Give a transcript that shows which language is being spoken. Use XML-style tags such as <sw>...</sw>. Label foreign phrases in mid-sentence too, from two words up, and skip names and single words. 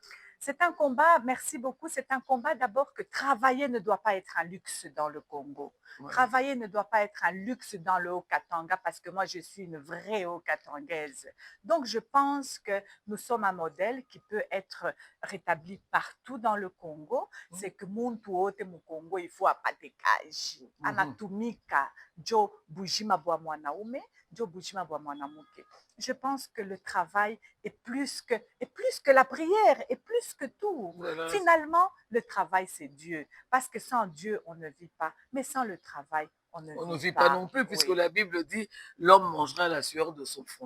<fr>C'est un combat, merci beaucoup, c'est un combat d'abord que travailler ne doit pas être un luxe dans le Congo. Ouais. Travailler ne doit pas être un luxe dans le Haut-Katanga parce que moi, je suis une vraie Haut-Katangaise. Donc, je pense que nous sommes un modèle qui peut être rétabli partout dans le Congo. C'est que</fr> <sw>muntu wote mu Congo,</sw> <fr>il faut apatekaji.</fr> <sw>Anatumika, jo bujima bwa mwanaume, jo bujima bwa mwanamuke.</sw> <fr>Je pense que le travail est plus que la prière, est plus que tout. Voilà. Finalement, le travail, c'est Dieu. Parce que sans Dieu, on ne vit pas. Mais sans le travail, on ne vit pas non plus, puisque oui. La Bible dit l'homme mangera la sueur de son front.</fr>